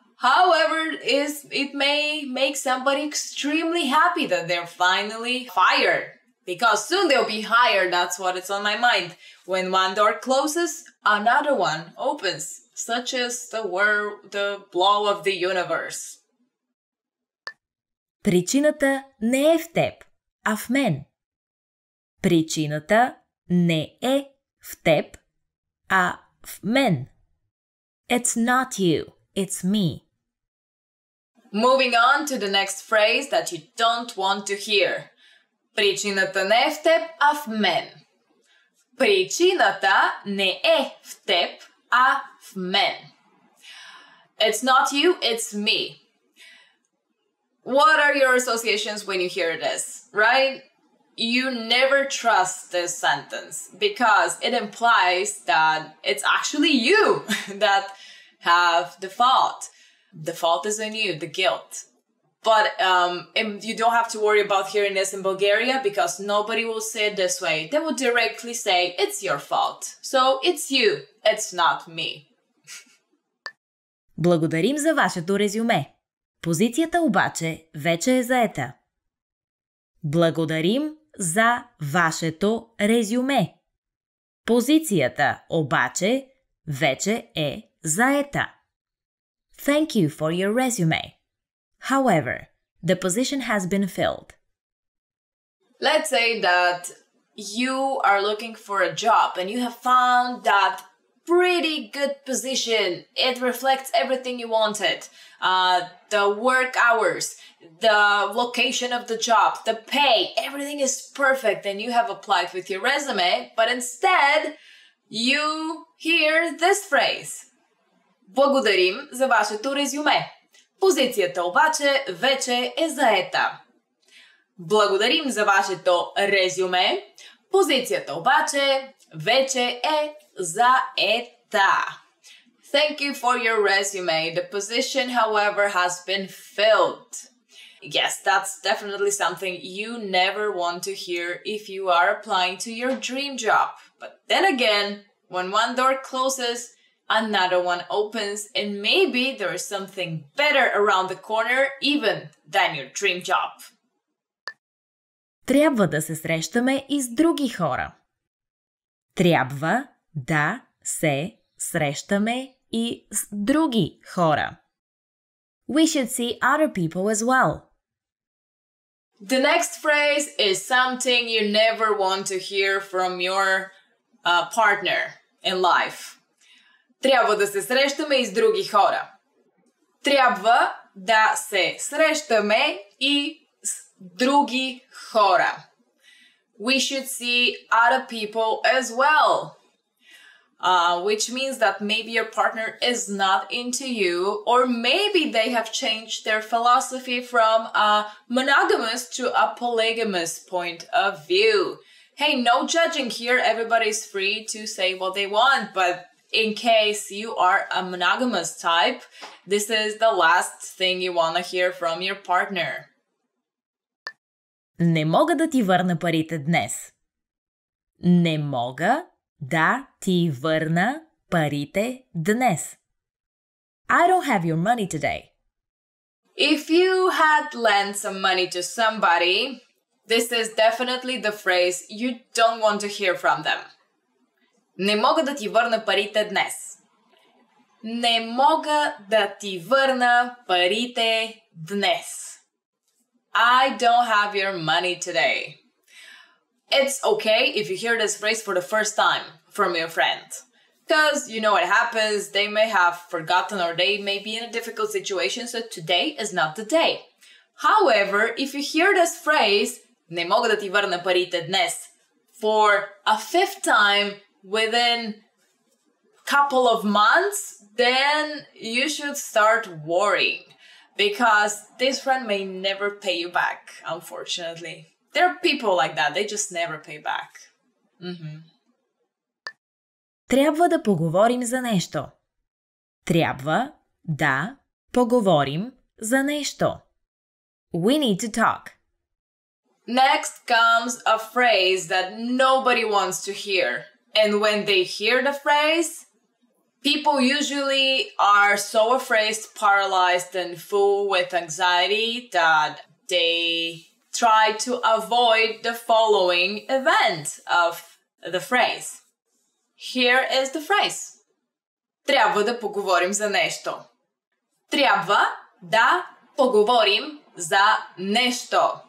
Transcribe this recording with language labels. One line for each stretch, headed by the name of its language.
English: However, it may make somebody extremely happy that they're finally fired. Because soon they'll be hired, that's what it's on my mind. When one door closes, another one opens. Such is the blow of the universe.
Bulgarian: Причината не е в теб, а в мен. Причината не е в теб, а в мен.
English: It's not you, it's me. Moving on to the next phrase that you don't want to hear.
Bulgarian: Причината не е в теб, а в мен. Причината не е в теб, а в мен.
English: It's not you, it's me. What are your associations when you hear this, right? You never trust this sentence because it implies that it's actually you that have the fault. The fault is on you, the guilt. But you don't have to worry about hearing this in Bulgaria because nobody will say it this way. They will directly say, it's your fault. So it's you, it's not me.
Bulgarian: Благодарим за вашето резюме. Позицията обаче вече е заета. Благодарим за вашето резюме. Позицията обаче вече е заета.
English: Thank you for your resume. However, the position has been filled. Let's say that you are looking for a job and you have found that pretty good position. It reflects everything you wanted. The work hours, the location of the job, the pay, everything is perfect and you have applied with your resume, but instead you hear this phrase.
Bulgarian: Благодарим за вашето резюме. Позицията обаче вече е заета. Благодарим за вашето резюме. Позицията обаче вече е заета.
English: Thank you for your resume. The position, however, has been filled. Yes, that's definitely something you never want to hear if you are applying to your dream job. But then again, when one door closes, another one opens, and maybe there is something better around the corner even than your dream job.
Bulgarian: Трябва да се срещаме и с други хора. Трябва да се срещаме и с други хора.
English: We should see other people as well. The next phrase is something you never want to hear from your partner in life.
Bulgarian: Трябва да се срещаме и с други хора. Трябва да се срещаме и с други хора.
English: We should see other people as well. Which means that maybe your partner is not into you, or maybe they have changed their philosophy from a monogamous to a polygamous point of view. Hey, no judging here. Everybody's free to say what they want, but in case you are a monogamous type, this is the last thing you want to hear from your partner.
Bulgarian: Не мога да ти върна парите днес. Не мога да ти върна парите днес.
English: I don't have your money today. If you had lent some money to somebody, this is definitely the phrase you don't want to hear from them.
Bulgarian: Не мога да ти върна парите днес. Не мога да ти върна парите днес.
English: I don't have your money today. It's okay if you hear this phrase for the first time from your friend. Because you know what happens, they may have forgotten or they may be in a difficult situation, so today is not the day. However, if you hear this phrase,
Bulgarian: не мога да ти върна парите днес,
English: for a fifth time within a couple of months, then you should start worrying. Because this friend may never pay you back, unfortunately. There are people like that, they just never pay back.
Bulgarian: Трябва да поговорим за нещо. Трябва да поговорим за нещо.
English: We need to talk. Next comes a phrase that nobody wants to hear. And when they hear the phrase, people usually are so afraid, paralyzed, and full with anxiety that they try to avoid the following event of the phrase. Here is the phrase.
Bulgarian: Трябва да поговорим за нещо. Трябва да поговорим за нещо.